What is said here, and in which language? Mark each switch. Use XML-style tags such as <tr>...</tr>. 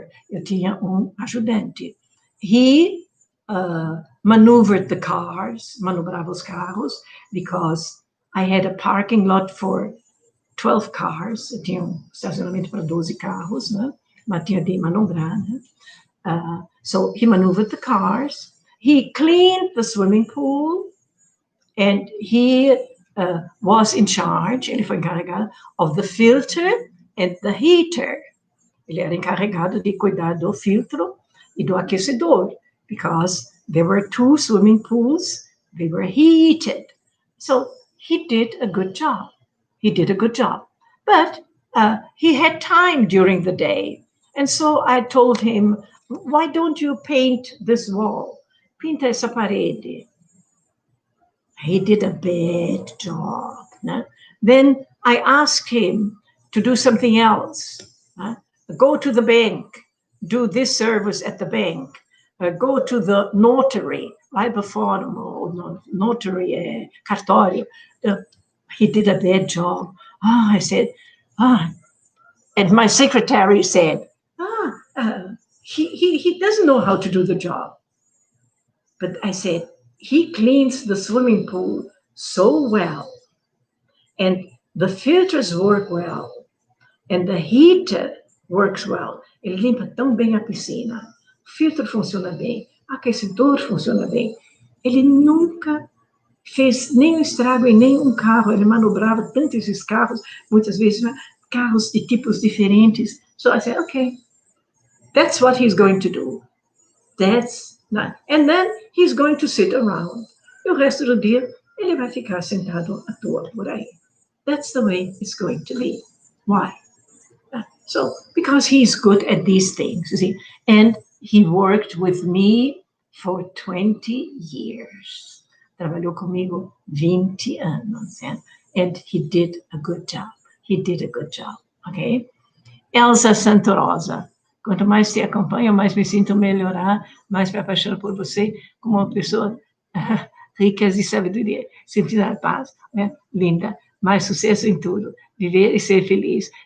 <pt>Eu tinha ajudante.</pt> <en>He maneuvered the cars,</en> <pt>manobrava os carros,</pt> <en>because I had a parking lot for 12 cars.</en> <pt>Eu tinha estacionamento para 12 carros, né? Mas tinha de manobrar, né?</pt> <en>So he maneuvered the cars. He cleaned the swimming pool, and he was in charge,</en> <pt>ele foi encarregado,</pt> <en>of the filter and the heater.</en> <pt>Ele era encarregado de cuidar do filtro e do aquecedor,</pt> <en>because there were 2 swimming pools, they were heated. So he did a good job. But he had time during the day. And so I told him, why don't you paint this wall?</en> <pt>Pinta essa parede.</pt> <en>He did a bad job. No? Then I asked him to do something else. Go to the bank, do this service at the bank. Go to the notary,</en> <pt>vai para fora,</pt> <en>notary, cartório. He did a bad job. I said, and my secretary said, he doesn't know how to do the job. But I said, he cleans the swimming pool so well, and the filters work well, and the heater works well.</en> <pt>Ele limpa tão bem a piscina, o filtro funciona bem, o aquecedor funciona bem. Ele nunca fez nenhum estrago em nenhum carro, ele manobrava tanto esses carros, muitas vezes, né, carros de tipos diferentes.</pt> <en>So I said, okay, that's what he's going to do. That's not. And then he's going to sit around.</en> <pt>E o resto do dia, ele vai ficar sentado à toa por aí.</pt> <en>That's the way it's going to be. Why? So, because he's good at these things, you see, and he worked with me for 20 years.</en> <pt>Trabalhou comigo 20 anos,</pt> <en>and he did a good job. He did a good job, okay? Elsa Santorosa.</en> <pt>Quanto mais te acompanho, mais me sinto melhorar, mais me apaixono por você como uma pessoa rica de sabedoria, sentir a paz, né? Linda, mais sucesso em tudo, viver e ser feliz.</pt>